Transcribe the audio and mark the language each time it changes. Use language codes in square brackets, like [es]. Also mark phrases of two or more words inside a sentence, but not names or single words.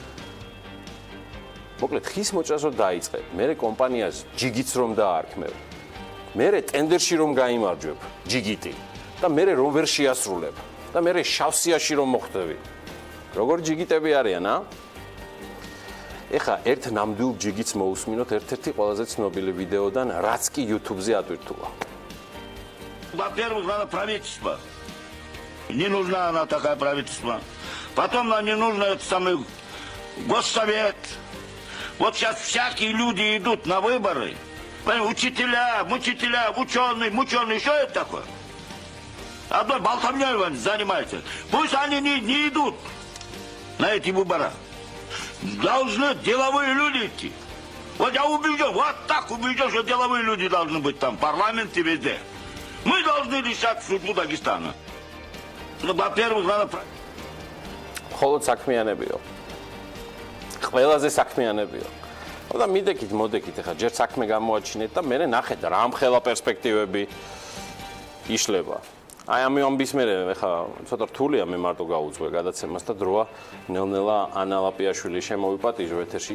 [ka] მოკლედ, ხის მოჭრას რომ დაიწყებ, მერე კომპანიას ჯიგიც რომ დაარქმევ, მერე ტენდერში რომ გაიმარჯვებ, ჯიგიტი და მერე რომ ვერ შეასრულებ და მერე შავსიაში რომ მოხვდები. როგორ ჯიგიტები არიან, ა? ეხა ერთ ნამდვილ ჯიგიც მოусმინოთ ერთ-ერთი ყველაზე цნობილი ვიდეოდან, რაც კი YouTube-ზე ატვირთულა. [ru] Во-первых, надо правительство. Не нужна она такая правительство. Потом нам не нужно это самый госсовет. Вот сейчас всякие люди идут на выборы. Учителя, ученые, что это такое? Одной болтовней занимаются. Пусть они не идут на эти выборы. Должны деловые люди идти. Вот я убежден, вот так убежден, что деловые люди должны быть там, в парламенте везде. Мы должны решать судьбу Дагестана. Ну, во-первых, надо... [ka] Холод საქმიანებიო. ყველაზე საქმიანებიო. და მიდეკით, მოდეკით, ახლა ჯერ საქმე გამოაჩინეთ და მე ნახეთ რა ამხელა პერსპექტივები იშლება. აი ამის მერე ახლა ცოტა რთულია მე მარტო გავუძღვე გადაცემას და დროა ნელ-ნელა ანა ლაპიაშვილი შემოვიპატიჟო ეთერში.